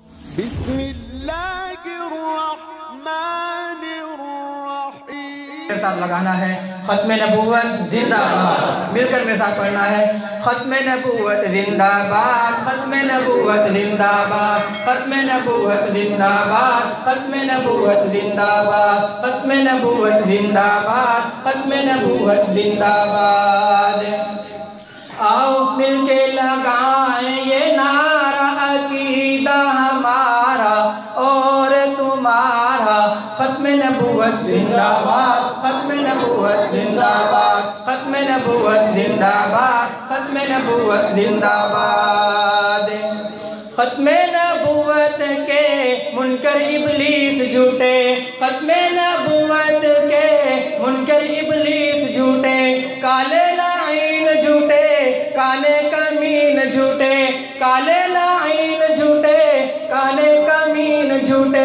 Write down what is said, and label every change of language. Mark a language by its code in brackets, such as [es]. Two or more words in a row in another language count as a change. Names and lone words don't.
[ar] بسم اللہ الرحمن الرحیم. [ur] میرے ساتھ لگانا ہے ختم نبوت زندہ باد. مل کر میرے ساتھ پڑھنا ہے ختم نبوت زندہ باد، ختم نبوت زندہ باد، ختم نبوت زندہ باد، ختم نبوت زندہ باد، ختم نبوت زندہ باد، ختم نبوت زندہ باد. آؤ مل کے لگائیں یہ نعرہ عقیدہ ہمارا اور تمہارا. ختم نبوت زندہ باد، ختم نبوت زندہ باد، ختم نبوت زندہ باد، ختم نبوت زندہ باد. ختم نبوت کے منکر ابلیس جھوٹے، ختم نبوت کے منکر ابلیس جھوٹے، کالے لعین جھوٹے، کانے کمین جھوٹے، کالے لعین جھوٹے، کانے کمین جھوٹے.